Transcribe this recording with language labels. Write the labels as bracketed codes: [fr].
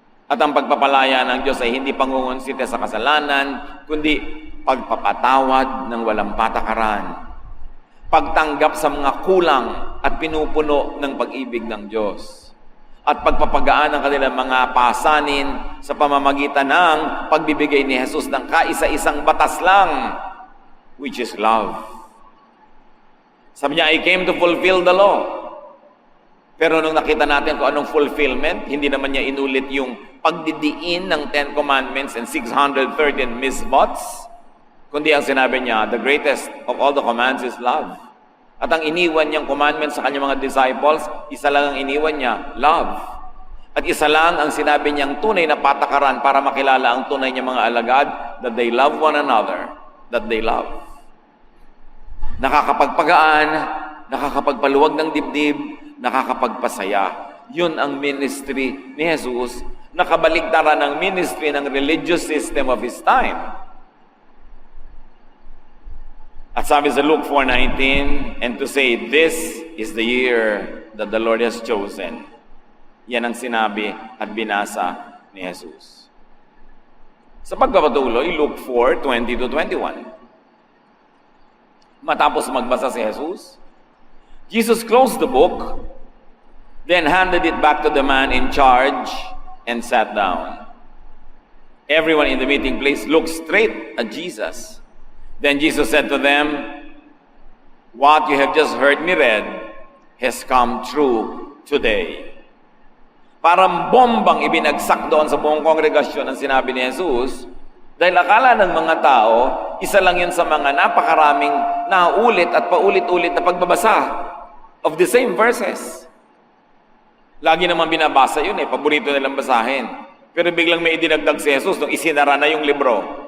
[tl] At ang pagpapalaya ng Diyos ay hindi pangungunsite sa kasalanan, kundi pagpapatawad ng walang patakaran. Pagtanggap sa mga kulang at pinupuno ng pag-ibig ng Diyos. At pagpapagaan ng kanilang mga pasanin sa pamamagitan ng pagbibigay ni Jesus ng kaisa-isang batas lang, [en] which is love. [tl] Sabi niya, [en] I came to fulfill the law. [tl] Pero nung nakita natin kung anong fulfillment, hindi naman niya inulit yung pagdidiin ng [en] 10 Commandments and 613 misbots, [tl] kundi ang sinabi niya, [en] the greatest of all the commands is love. [tl] At ang iniwan niyang commandment sa kanyang mga disciples, isa lang ang iniwan niya, love. At isa lang ang sinabi niyang tunay na patakaran para makilala ang tunay niyang mga alagad, [en] that they love one another, that they love. [tl] Nakakapagpagaan, nakakapagpaluwag ng dibdib, nakakapagpasaya. Yun ang ministry ni Jesus, nakabaligtaran ng ministry ng [en] religious system of his time. [tl] At sabi sa [en] Luke 4:19, and to say, this is the year that the Lord has chosen. [tl] Yan ang sinabi at binasa ni Jesus. Sa pagpapatuloy, Luke 4:20 to 21. Matapos magbasa si Jesus, [en] Jesus closed the book, then handed it back to the man in charge and sat down. Everyone in the meeting place looked straight at Jesus. Then Jesus said to them, what you have just heard me read has come true today. [tl] Parang bombang ibinagsak doon sa buong kongregasyon ang sinabi ni Jesus, dahil akala ng mga tao, isa lang yun sa mga napakaraming naulit at paulit-ulit na pagbabasa [en] of the same verses. [tl] Lagi naman binabasa yun paborito nilang basahin. Pero biglang may idinagdag si Jesus nung isinara na yung libro.